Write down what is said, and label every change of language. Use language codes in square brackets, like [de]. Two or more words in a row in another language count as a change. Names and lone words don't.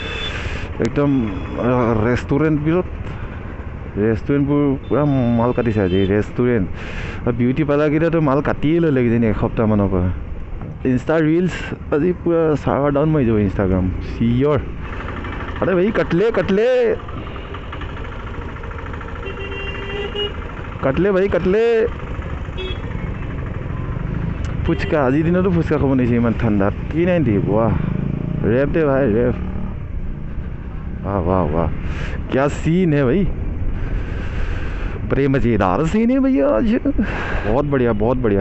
[as] ৰেষ্টুৰেণ্টবোৰ পূৰা মাল কাটিছে আজি ৰেষ্টুৰেণ্ট আৰু বিউটি পাৰ্লাৰকেইটাতো মাল কাটিয়ে ল'লে কিজানি এসপ্তাহমানৰ পৰা ইনষ্টা ৰিলছ আজি পূৰা [en] server down [as] মাৰি যাব ইনষ্টাগ্ৰাম চিয়ৰ [hi] अरे भाई [as] কাটলে ফুচকা আজিৰ দিনতো ফুচকা খাব নিছে ইমান ঠাণ্ডাত কি নাই দি ৱাহ ৰেপ দে ভাই ৰেপ [hi] वाह क्या सीन है भाई बड़े मज़ेदार सीन है भैया आज। बहुत बढ़िया बहुत बढ़िया।